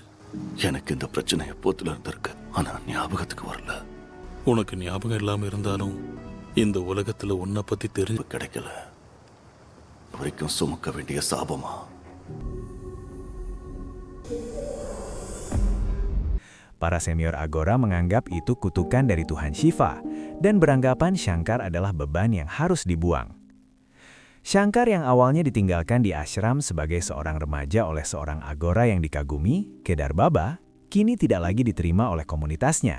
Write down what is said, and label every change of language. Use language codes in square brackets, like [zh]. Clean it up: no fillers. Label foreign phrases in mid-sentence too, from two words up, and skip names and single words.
[ta] எனக்கு இந்த பிரச்சனை எப்போத்துல இருந்து இருக்கு, ஆனா ஞாபகத்துக்கு வரல. உனக்கு ஞாபகம் இல்லாம இருந்தாலும் இந்த உலகத்துல உன்னை பத்தி தெரிஞ்சு கிடைக்கல வரைக்கும் சுமக்க வேண்டிய சாபமா? [id] Para senior agora menganggap itu kutukan dari Tuhan Shiva dan beranggapan Shankar adalah beban yang harus dibuang. Shankar yang awalnya ditinggalkan di ashram sebagai seorang remaja oleh seorang agora yang dikagumi, Kedar Baba, kini tidak lagi diterima oleh komunitasnya.